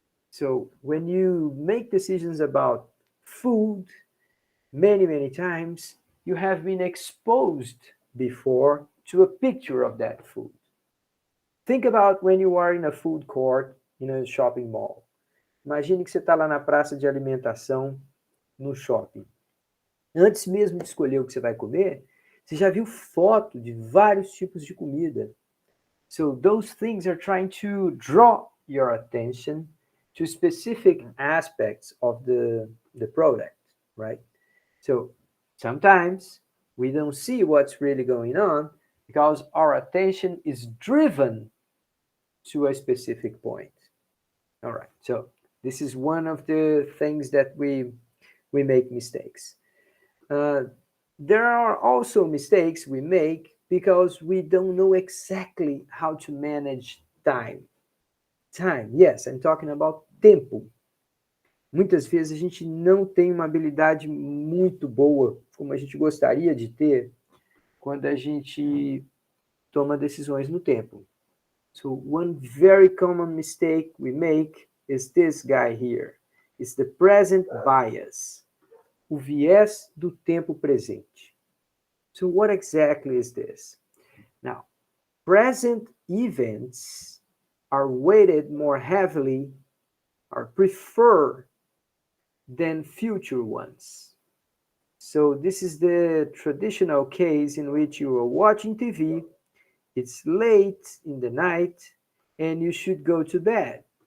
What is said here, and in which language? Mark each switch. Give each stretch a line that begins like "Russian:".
English: So when you make decisions about food many times, you have been exposed before to a picture of that food. Think about when you are in a food court in a shopping mall.
Portuguese: Imagine que você está lá na praça de alimentação no shopping. Antes mesmo de escolher o que você vai comer, você já viu foto de vários tipos de comida.
English: So those things are trying to draw your attention to specific aspects of the product, right? So sometimes we don't see what's really going on because our attention is driven to a specific point. All right. So this is one of the things that we make mistakes. There are also mistakes we make because we don't know exactly how to manage time. Time, yes, I'm talking about tempo.
Portuguese: Muitas vezes a gente não tem uma habilidade muito boa, como a gente gostaria de ter, quando a gente toma decisões no tempo.
English: So one very common mistake we make is this guy here. It's the present bias.
Portuguese: O viés do tempo presente.
English: So what exactly is this? Now, present events are weighted more heavily or preferred than future ones. So this is the traditional case in which you are watching TV, it's late in the night, and you should go to bed.